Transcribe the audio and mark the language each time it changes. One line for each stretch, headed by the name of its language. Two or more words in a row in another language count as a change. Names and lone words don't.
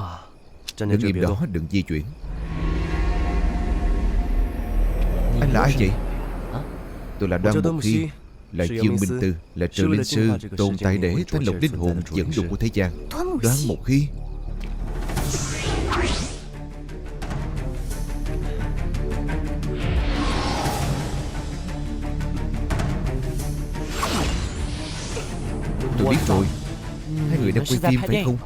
Chinese: 站在
Vietnamese: Đừng
Chinese: 这
Vietnamese: im
Chinese: 别动
Vietnamese: đó, đừng di chuyển. Anh là ai vậy? Tôi là
Chinese: 我
Vietnamese: Đoan
Chinese: 叫段
Vietnamese: Mục
Chinese: 木
Vietnamese: Hy,
Chinese: 希，
Vietnamese: là
Chinese: 是
Vietnamese: Dương
Chinese: 幽冥
Vietnamese: Minh
Chinese: 司，
Vietnamese: Tư, là
Chinese: 是
Vietnamese: Trợ
Chinese: 为了
Vietnamese: Linh
Chinese: 净化
Vietnamese: Sư,
Chinese: 这个
Vietnamese: tồn
Chinese: 世界
Vietnamese: tại
Chinese: 灵
Vietnamese: để
Chinese: 魂
Vietnamese: thanh
Chinese: 出
Vietnamese: lọc
Chinese: 现
Vietnamese: linh
Chinese: 存
Vietnamese: hồn
Chinese: 在的主
Vietnamese: dẫn
Chinese: 人
Vietnamese: độ
Chinese: 是
Vietnamese: của thế gian.
Chinese: 端木
Vietnamese: Đoan
Chinese: 希，
Vietnamese: Mục Hy. Tôi biết rồi, hai người đang quay phim phải không?